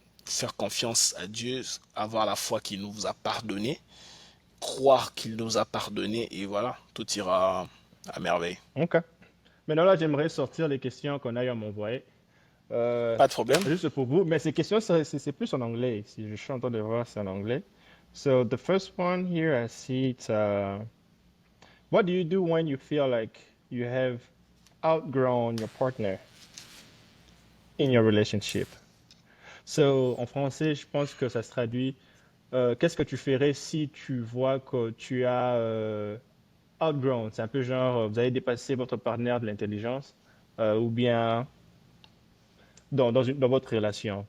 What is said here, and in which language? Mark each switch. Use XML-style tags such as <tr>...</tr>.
<fr>faire confiance à Dieu, avoir la foi qu'il nous a pardonné, croire qu'il nous a pardonné, et voilà, tout ira à merveille. OK. Maintenant, là, j'aimerais sortir les questions qu'on a eu à m'envoyer. Euh, Pas de problème. Juste pour vous, mais ces questions, c'est plus en anglais. Si je suis en train de voir, c'est en anglais.</fr> <en>So, the first one here, I see it's, what do you do when you feel like you have outgrown your partner in your relationship?</en> <fr>So, en français, je pense que ça se traduit, qu'est-ce que tu ferais si tu vois que tu as outgrown? C'est un peu genre, vous avez dépassé votre partenaire de l'intelligence, ou bien dans votre relation.</fr>